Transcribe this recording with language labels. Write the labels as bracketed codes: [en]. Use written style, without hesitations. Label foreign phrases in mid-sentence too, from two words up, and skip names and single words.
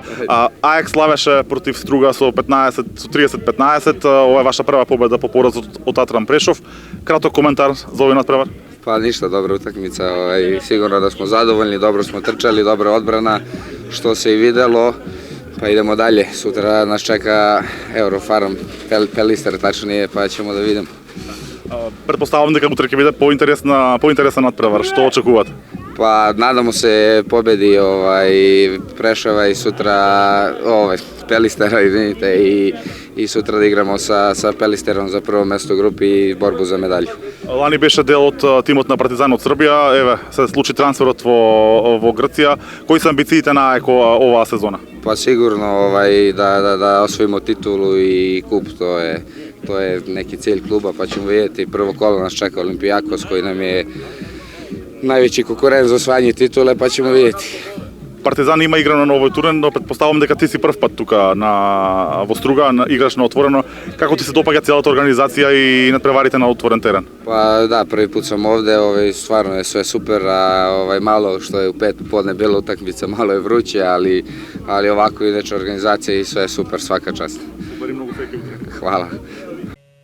[mk] Ajax Slavеше против Струга со 30-15. Ова е ваша прва победа по поразот од Татран Прешов. Краток коментар за овој надпревар. [sr] Pa ništa, dobra utakmica, sigurno da smo zadovoljni, dobro smo trčali, dobra odbrana, što se i videlo, pa idemo dalje. Sutra nas čeka Eurofarm, Pelister tačnije, pa ćemo da vidimo. [mk] Pretpostavljam дека утре ќе биде поинтересна надпревар. Што очекувате? [sr] Pa nadamo se pobedi Preševa i sutra Pelistera, izvinite, i sutra da igramo sa Pelisterom za prvo mesto u grupi i borbu za medalju. [mk] Лани беше дел од тимот на Партизан од Србија, еве се случи трансферот во Грција. Кои се амбициите на АЕК оваа сезона? [sr] Pa sigurno da osvojimo titulu i kup, to je neki cilj kluba, pa ćemo vidjeti. Prvo kolo nas čeka Olimpijakos koji nam je najveći konkurent za osvajanje titule, pa ćemo vidjeti. [mk] Партизан има играно на овој турен, но предпоставам дека ти си прв пат тука во Струга, играш на отворено. Како ти се допаѓа целата организација и надпреварите на отворен терен? [sr] Pa da, prvi put sam ovde, stvarno je sve super, a malo što je u 5 popodne bila utakmica, malo je vruće, ali ovako inače organizacija i sve je super, svaka čast. [mk] Благодарим многу, [sr] Hvala.